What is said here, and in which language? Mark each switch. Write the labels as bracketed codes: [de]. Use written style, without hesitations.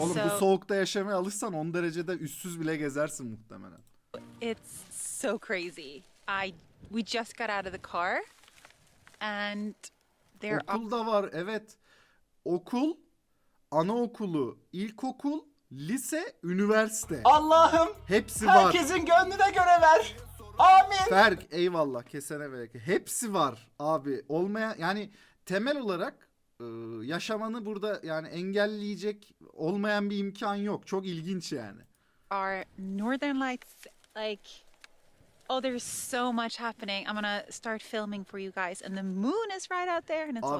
[tr] Oğlum bu soğukta yaşamaya alışsan 10 derecede üstsüz bile gezersin muhtemelen. [en] it's so crazy. We just got out of the car and there are [tr] Okul da var, evet. Okul, anaokulu, ilkokul, lise, üniversite. Allah'ım Hepsi var. herkesin gönlüne göre ver. Amin. Berk eyvallah, kesene bereket. Hepsi var abi. Olmaya yani temel olarak yaşamanı burada yani engelleyecek olmayan bir imkan yok. Çok ilginç yani. [en] our northern lights like Oh, there's so much happening. I'm gonna start filming for you guys. And the moon is right out there, and it's all